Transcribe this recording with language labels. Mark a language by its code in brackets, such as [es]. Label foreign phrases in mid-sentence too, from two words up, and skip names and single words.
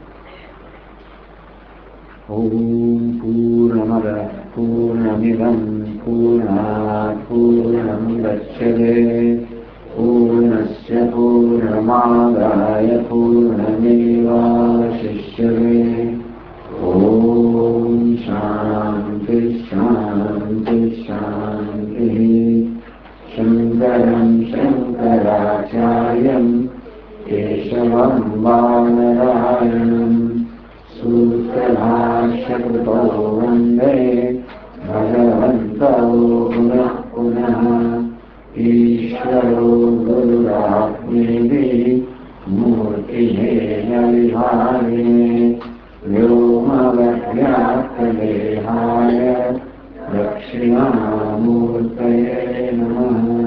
[sa] ઓમ પૂર્ણમદ પૂર્ણમિદં પૂર્ણાત પૂર્ણમુદચ્યતે પૂર્ણસ્ય પૂર્ણમાદાય પૂર્ણમેવાવશિષ્યતે. ઓમ શાંતિ શાંતિ શાંતિ. શંકરં શંકરાચાર્યં કેશવં બાદરાયણં सूत्रभाष्यकृतो वन्दे भगवन्तौ पुनः पुनः. ईश्वरो गुरुरात्मेति मूर्तिभेद विभागिने व्योमवद्व्याप्तदेहाय दक्षिणामूर्तये नमः.